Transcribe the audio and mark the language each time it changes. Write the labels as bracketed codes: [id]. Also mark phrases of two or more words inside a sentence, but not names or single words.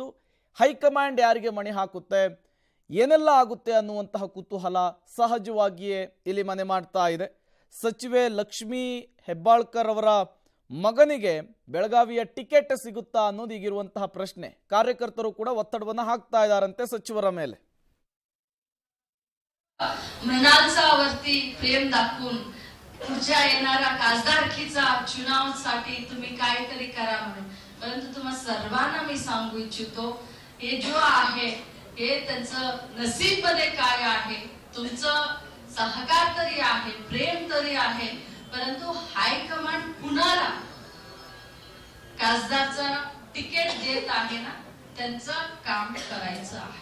[kn] ಹೈಕಮಾಂಡ್ ಯಾರಿಗೆ ಮಣೆ ಹಾಕುತ್ತೆ, ಏನೆಲ್ಲ ಆಗುತ್ತೆ ಅನ್ನುವಂತಹ ಕುತೂಹಲ ಸಹಜವಾಗಿಯೇ ಇಲ್ಲಿ ಮನೆ ಮಾಡ್ತಾ ಇದೆ. ಸಚಿವೆ ಲಕ್ಷ್ಮೀ ಹೆಬ್ಬಾಳ್ಕರ್ ಅವರ ಮಗನಿಗೆ ಬೆಳಗಾವಿಯ ಟಿಕೆಟ್ ಸಿಗುತ್ತಾ ಅನ್ನೋದು ಈಗಿರುವಂತಹ ಪ್ರಶ್ನೆ. ಕಾರ್ಯಕರ್ತರು ಕೂಡ ಒತ್ತಡವನ್ನು ಹಾಕ್ತಾ ಇದ್ದಾರಂತೆ ಸಚಿವರ ಮೇಲೆ. [mr] मृणालचा वरती प्रेम दाखवून पुढच्या येणाऱ्या खासदारकीचा चुनावासाठी तुम्ही काहीतरी करा म्हणून, परंतु तुम्हा सर्वांना मी सांगू इच्छितो हे जो आहे हे त्यांचं नसीब मध्ये काय आहे, तुमचं सहकार तरी आहे, प्रेम तरी आहे, परंतु हायकमांड कुणाला खासदारचं तिकीट देत आहे ना त्यांचं काम करायचं आहे.